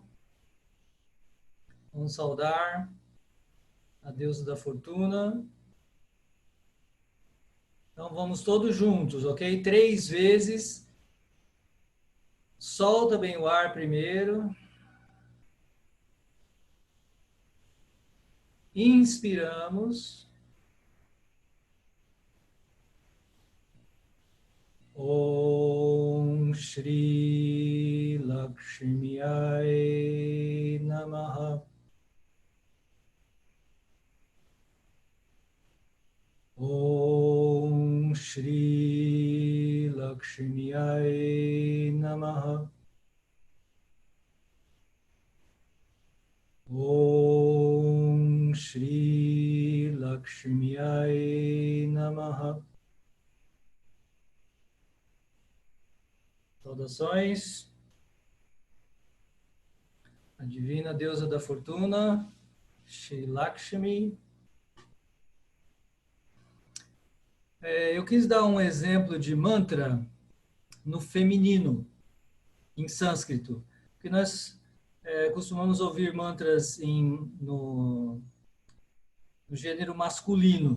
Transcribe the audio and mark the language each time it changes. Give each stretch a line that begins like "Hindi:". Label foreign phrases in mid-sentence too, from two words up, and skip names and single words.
Portuguese: Vamos saudar a deusa da fortuna. Então vamos todos juntos, ok? 3 vezes. Solta bem o ar primeiro. Inspiramos.
Sanskrit: ओम् श्री लक्ष्म्यै नमः. ओम् श्री लक्ष्म्यै नमः. ओम् श्री लक्ष्म्यै नमः.
Portuguese: Saudações. A divina deusa da fortuna, Shri Lakshmi. Eu quis dar um exemplo de mantra no feminino, em sânscrito, porque nós costumamos ouvir mantras no gênero masculino.